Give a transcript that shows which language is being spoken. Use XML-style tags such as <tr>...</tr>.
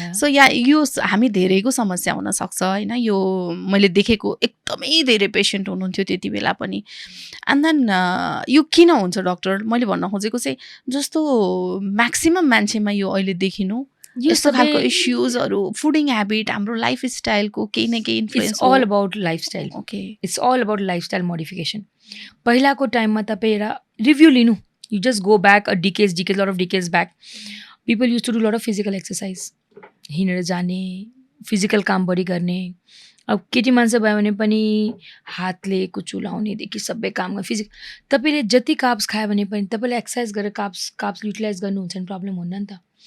<ne>So यो हामी धेरैको समस्या हुनसक्छ होइन, यो मैले देखेको एकदमै धेरै पेसेन्ट हुनुहुन्थ्यो त्यति बेला पनि। एन्ड देन यो किन हुन्छ डक्टर, मैले भन्न खोजेको चाहिँ जस्तो म्याक्सिमम मान्छेमा यो अहिले देखिनु यस्तो खालको इस्युजहरू, फुडिङ ह्याबिट, हाम्रो लाइफ स्टाइलको केही न केही influence.</ne> <en>It's all about lifestyle. Okay, it's all about lifestyle modification.</en> <ne>पहिलाको टाइममा तपाईँ एउटा रिभ्यू लिनु,</ne> <en>you just go back a decades lot of decades back, people used to do lot of physical exercise,</en> <ne>हिँडेर जाने, फिजिकल काम बढी गर्ने। अब केटी मान्छे भयो भने पनि हातले कुचो लाउनेदेखि सबै काम तपाईँले जति काप्स खायो भने पनि तपाईँले एक्सर्साइज गरेर काप्स युटिलाइज गर्नुहुन्छ भने प्रब्लम हुन्न नि त।</ne>